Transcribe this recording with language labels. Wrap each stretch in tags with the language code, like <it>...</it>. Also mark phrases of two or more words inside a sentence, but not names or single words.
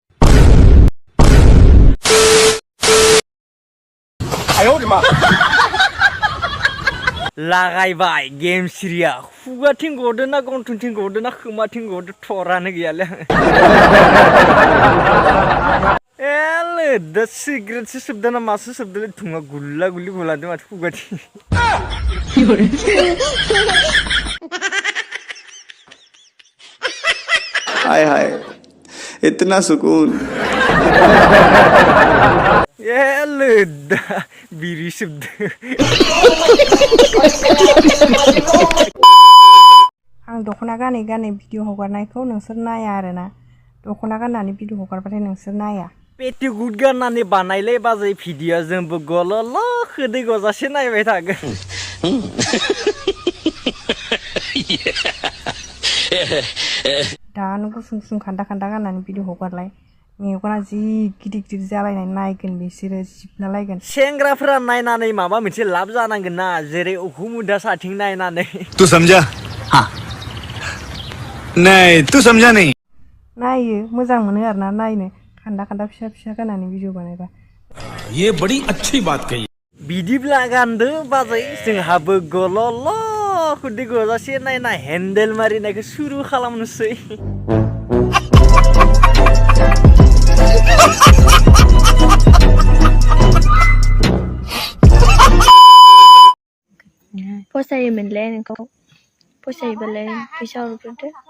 <brx>आयौ मा लागायबाय गेमस्रिया खुगाथिं गदो ना गन्थंथिं गदो ना खोमाथिं गदो थरानो गैयालै एले दा सिगारेटसो सोबदो ना मासो सोबदो धुङा गुल्ला गुल्ली गलांदों माथो खुगाथिं</brx> <hi>हाय हाय इतना सुकून</hi> <brx>एले दा बिरि सोबदो आं दख'ना गानै गानै भिडिअ हगारनायखौ नोंसोर नाया आरोना दख'ना गाननानै भिडिअ हगारबाथाय नोंसोर नाया पेटिकुट गाननानै बानायलै बाजै भिडिअ जोंबो गलल खोदै गजासे नायबाय थागोन दानो गुसुं गुसुं खान्दा खान्दा गाननानै भिडिअ हगारलाय मेगना जि गिदिर गिदिर जालायनाय नायगोन बिसोरो जिबना लायगोन सेंग्राफोरा नायनानै माबा मोनसे लाब जानांगोन ना जेरै उखुमुदा साथिं नायनानै</brx> <hi>तू समझा हाँ नहीं तू समझा नहीं</hi> <brx>नायो मोजां मोनो आरोना नायनो खान्दा खान्दा फिसा फिसा गाननानै भिडिअ बानायबा</brx> <hi>ये बड़ी अच्छी बात कही</hi> <brx>बिदिब्ला गानदो बाजै जोंहाबो गलल खुदै गजासे नायना हेन्डेल मारिनायखौ सुरु खालामनोसै फसायोमोनलै नोंखौ फसायोबालाय फैसा हरग्रोदो</brx>